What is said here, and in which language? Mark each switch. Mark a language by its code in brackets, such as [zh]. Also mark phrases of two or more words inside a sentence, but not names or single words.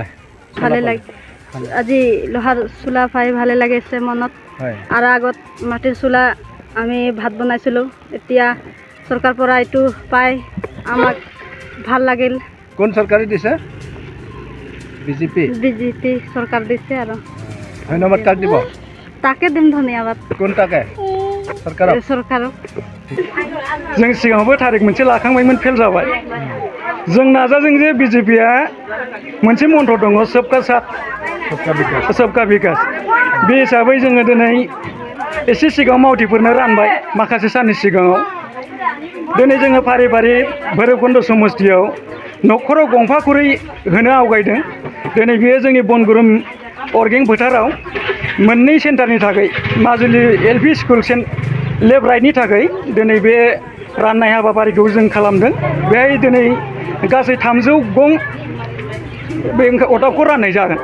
[as] ভালে লাগে আজি লোহাৰ চুলা পাই ভালে লাগিছে মনত আৰু আগত মাটিৰ চুলা আমি ভাত বনাইছিলোঁ এতিয়া চৰকাৰ পৰা এইটো পাই আমাক ভাল লাগিল কোন চৰকাৰে দিছে বিজেপি চৰকাৰ দিছে আৰু ধন্যবাদ কাক দিব তাকে দিম ধন্যবাদ কোন তাকে सरकार [brx] जों सिगाङावबो थारिख मोनसे लाखांबायमोन फेल जाबाय जों नाजाजों जे बिजेपिया मोनसे मन्त्र दङ [hi] सबका साथ सबका [brx] बिकास बे हिसाबै जोङो दिनै एसे सिगाङाव मावथिफोरनो रानबाय माखासे साननि सिगाङाव दिनै जोङो फारि फारि भैरबकुन्द समस्थियाव न'खराव गंफा खुरै होनो आवगायदों दिनै बेयो जोंनि बनगुरुम अर्गें फोथाराव मोननै सेन्टारनि थाखाय माजुलि एलपि स्कुल लेफ्ट राइटनि थाखाय दिनै बे राननाय हाबाफारिखौ जों खालामदों बेहाय दिनै गासै 300 गं बे अटाखौ राननाय जागोन